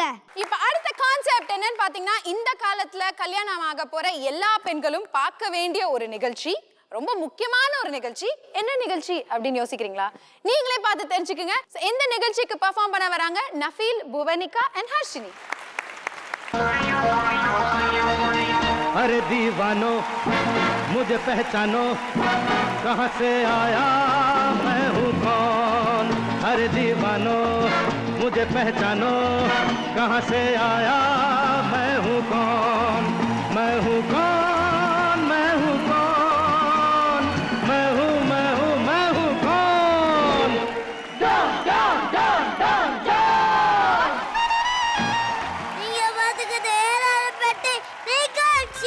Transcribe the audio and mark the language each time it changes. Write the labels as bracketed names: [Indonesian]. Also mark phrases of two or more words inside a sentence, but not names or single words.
[Tamil] இப்ப அடுத்த கான்செப்ட் என்னன்னு பாத்தீங்கன்னா, இந்த காலத்துல கல்யாணம் ஆக போற எல்லா பெண்களும் பார்க்க வேண்டிய ஒரு நிகழ்ச்சி, ரொம்ப முக்கியமான ஒரு நிகழ்ச்சி. என்ன நிகழ்ச்சி அப்படின்னு யோசிக்கிறீங்களா? நீங்களே பார்த்து தெரிஞ்சுக்குங்க. எந்த நிகழ்ச்சிக்கு பெர்ஃபார்ம் பண்ண வராங்க நஃபீல், புவனிகா அண்ட் ஹர்ஷினி. [Hindi] अरे दीवानो मुझे पहचानो, कहाँ से आया मैं हूँ कौन। अरे दीवानो मुझे पहचानो, कहाँ से आया मैं हूँ कौन। मैं हूँ कौन, मैं हूँ कौन, मैं हूँ मैं हूँ मैं हूँ कौन। डॉन डॉन डॉन डॉन डॉन। [Tamil] நீங்க பாத்துக்கிட்டு ஏறாரப்பட்டு நிகழ்ச்சி.